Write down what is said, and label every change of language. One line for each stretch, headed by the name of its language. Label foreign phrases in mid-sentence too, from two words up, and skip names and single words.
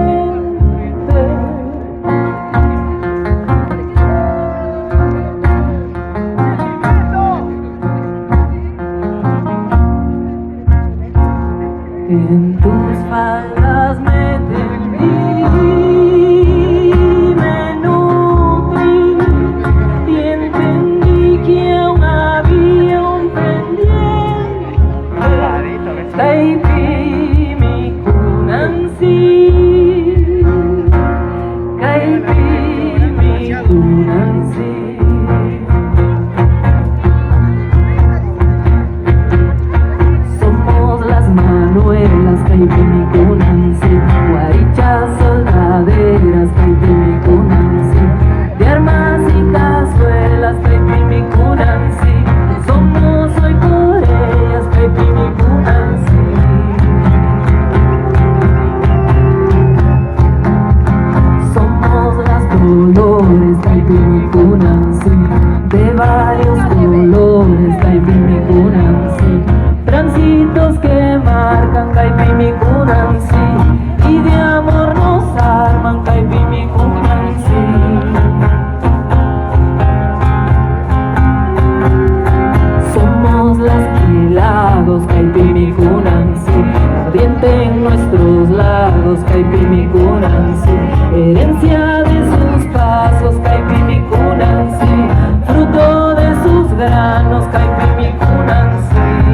Spanish: En tus faldas me tendí, me nutrí y entendí que aún había un pendiente. Kaipi mi kunansi, Kaipi mi kunansi.
Quechua: Kaipi mi kunansi,
Spanish: guarichas soldaderas,
Quechua: Kaipi mi kunansi,
Spanish: de armas y cazuelas,
Quechua: Kaipi mi kunansi,
Spanish: somos hoy por ellas,
Quechua: Kaipi mi kunansi.
Spanish: Somos las dolores,
Quechua: Kaipi mi kunansi,
Spanish: de varios colores, Kaipi mi kunansi, transitos que marcan Kaipi mi kunansi, y de amor nos arman Kaipi mi kunansi. Somos las lagos,
Quechua: Kaipi mi kunansi,
Spanish: ardiente en nuestros lagos,
Quechua: Kaipi mi kunansi,
Spanish: herencia de sus pasos,
Quechua: Kaipi mi kunansi,
Spanish: fruto de sus granos,
Quechua: Kaipi mi kunansi.